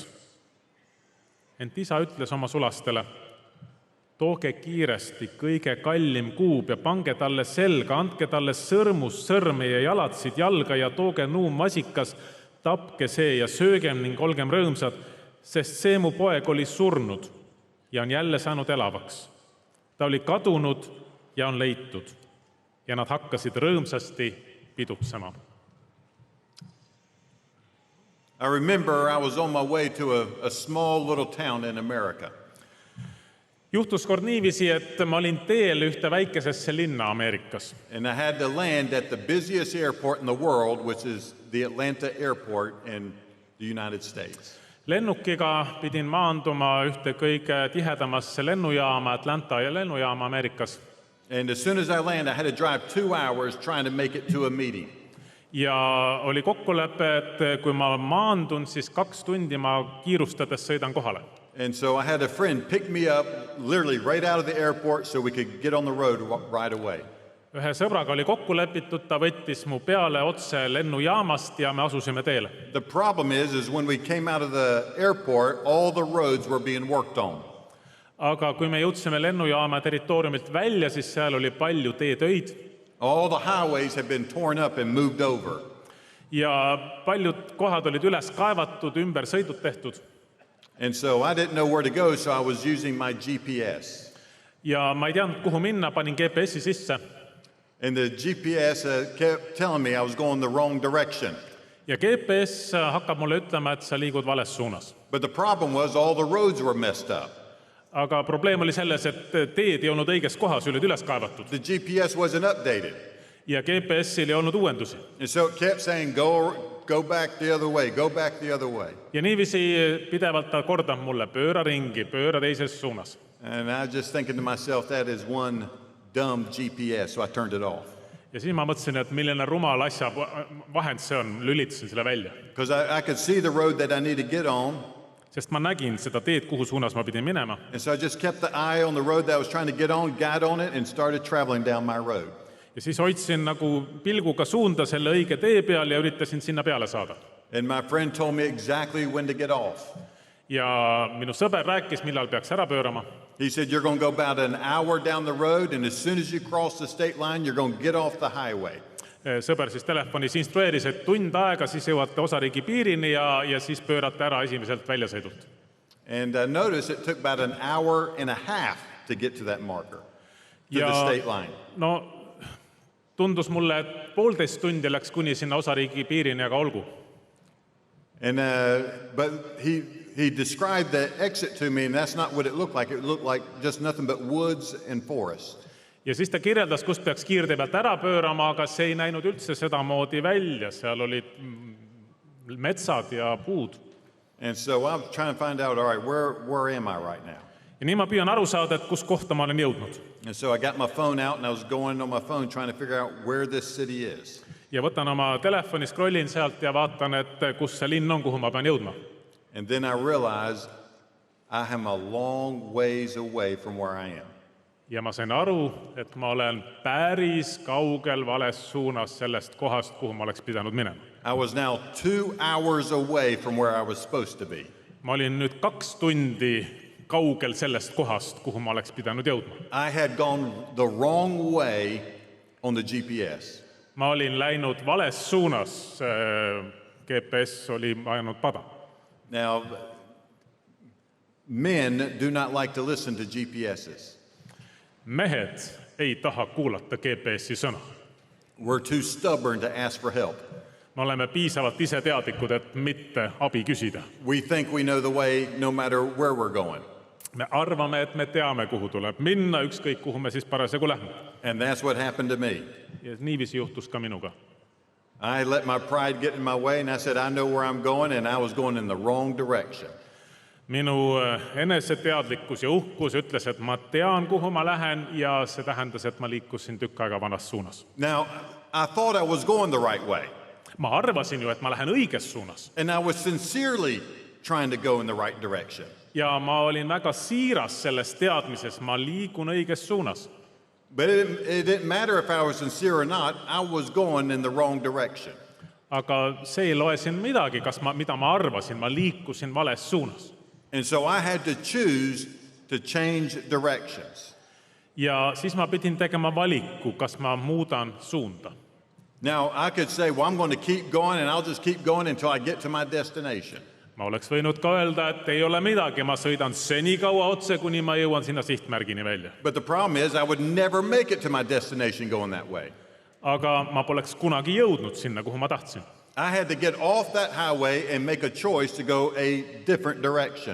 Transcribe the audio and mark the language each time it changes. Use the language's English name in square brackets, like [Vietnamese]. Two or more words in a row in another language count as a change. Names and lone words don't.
[Estonian] Ent isa ütles oma sulastele, tooge kiiresti kõige kallim kuub ja pange talle selga, andke talle sõrmus sõrme ja jalatsid jalga ja tooge nuum masikas, tapke see ja söögem ning olgem rõõmsad, sest see mu poeg oli surnud ja on jälle saanud elavaks. Ta oli kadunud ja on leitud ja nad hakkasid rõõmsasti pidutsema. [English] I remember I was on my way to a small little town in America. [Estonian] Juhtus kord niiviisi, et ma olin teel ühte väikesesse linna Ameerikas. [English] And I had to land at the busiest airport in the world, which is the Atlanta airport in the United States. [Estonian] Lennukiga pidin maanduma ühte kõige tihedamasse lennujaama, Atlanta lennujaama Ameerikas. [English] And as soon as I landed, I had to drive 2 hours trying to make it to a meeting. [Estonian] Ja oli kokkulepe, et kui ma maandun, siis 2 tundi ma kiirustades sõidan kohale. [English] And so I had a friend pick me up literally right out of the airport so we could get on the road right away. [Estonian] Ühe sõbraga oli kokku lepitud, ta võttis mu peale otse lennujaamast ja me asusime teele. [English] The problem is when we came out of the airport, all the roads were being worked on. [Estonian] Aga kui me jõudsime lennujaama territooriumilt välja, siis seal oli palju teetöid. [English] All the highways had been torn up and moved over. [Estonian] Ja paljud kohad olid üles kaevatud, ümber sõidud tehtud. [English] And so I didn't know where to go, so I was using my GPS. [Estonian] Ja ma ei teadnud, kuhu minna, panin GPS-i sisse. [English] And the GPS kept telling me I was going the wrong direction. [Estonian] Ja GPS hakkab mulle ütlema, et sa liigud vales suunas. [English] But the problem was all the roads were messed up. [Estonian] aga probleem oli selles, et teed ei olnud õiges kohas, olid üles kaevatud [English] The GPS wasn't updated. [Estonian] ja GPS-il ei olnud uuendusi. [English] And so it kept saying, go back the other way, go back the other way. [Estonian] Ja niiviisi pidevalt ta kordab mulle, pööra ringi, pööra teises suunas. [English] And I was just thinking to myself, that is one dumb GPS, so I turned it off. [Estonian] Ja siis ma mõtlesin, et milline rumal asja vahend see on, lülitasin selle välja. [English] Because I could see the road that I need to get on. [Estonian] Sest ma nägin seda teed, kuhu suunas ma pidin minema. [English] And so I just kept the eye on the road that I was trying to get on, got on it, and started traveling down my road. [Estonian] Ja siis hoidsin nagu pilguga suunda selle õige tee peal ja üritasin sinna peale saada. [English] And my friend told me exactly when to get off. [Estonian] Ja minu sõber rääkis, millal peaks ära pöörama. [English] He said, you're going to go about an hour down the road, and as soon as you cross the state line, you're going to get off the highway. [Estonian] Sõber siis telefonis instrueeris, et tund aega, siis jõuate osariigi piirini ja siis pöörate ära esimeselt väljasõidult. [English] And notice it took about an hour and a half to get to that marker, to the state line. [Estonian] No tundus mulle, et 1,5 tundi läks kuni sinna osariigi piirini, aga olgu. [English] And but he described the exit to me, and that's not what it looked like. It looked like just nothing but woods and forest. [Estonian] Ja siis ta kirjeldas, kust peaks kiirtee pealt ära pöörama, aga see ei näinud üldse sedamoodi välja. Seal olid metsad ja puud. [English] And so I'm trying to find out, all right, where am I right now? [Estonian] Ja nii ma püüan aru saada, et kus kohta ma olen jõudnud. [English] And so I got my phone out, and I was going on my phone trying to figure out where this city is. [Estonian] Ja võtan oma telefoni, scrollin sealt ja vaatan, et kus see linn on, kuhu ma pean jõudma. [English] And then I realized I am a long ways away from where I am. [Estonian] Ja ma sain aru, et ma olen päris kaugel vales suunas sellest kohast, kuhu ma oleks pidanud minema. [English] I was now 2 hours away from where I was supposed to be. [Estonian] Ma olin nüüd 2 tundi kaugel sellest kohast, kuhu ma oleks pidanud jõudma. [English] I had gone the wrong way on the GPS. [Estonian] Ma olin läinud vales suunas, GPS oli ajanud pada. [English] Now, men do not like to listen to GPSs. [Estonian] Mehed ei taha kuulata GPS-i sõna. [English] We're too stubborn to ask for help. [Estonian] Me oleme piisavalt iseteadlikud, et mitte abi küsida. [English] We think we know the way no matter where we're going. [Estonian] Me arvame, et me teame, kuhu tuleb minna, ükskõik kuhu me siis parasjagu lähme. [English] And that's what happened to me. [Estonian] Ja niiviisi juhtus ka minuga. [English] I let my pride get in my way, and I said, I know where I'm going, and I was going in the wrong direction. [Estonian] Minu eneseteadlikkus ja uhkus ütles, et ma tean, kuhu ma lähen, ja see tähendas, et ma liikusin tükk aega vanas suunas. [English] Now, I thought I was going the right way. [Estonian] Ma arvasin ju, et ma lähen õiges suunas. [English] And I was sincerely trying to go in the right direction. [Estonian] Ja ma olin väga siiras selles teadmises, ma liigun õiges suunas. [English] But it didn't matter if I was sincere or not, I was going in the wrong direction. [Estonian] Aga see ei loe siin midagi, mida ma arvasin, ma liikusin vales suunas. [English] And so I had to choose to change directions. [Estonian] Ja siis ma pidin tegema valiku, kas ma muudan suunda. [English] Now, I could say, well, I'm going to keep going, and I'll just keep going until I get to my destination. [Estonian] Ma oleks võinud ka öelda, et ei ole midagi, ma sõidan senikaua otse, kuni ma jõuan sinna sihtmärgini välja. [English] But the problem is, I would never make it to my destination going that way. [Estonian] Aga ma poleks kunagi jõudnud sinna, kuhu ma tahtsin. [English] I had to get off that highway and make a choice to go a different direction.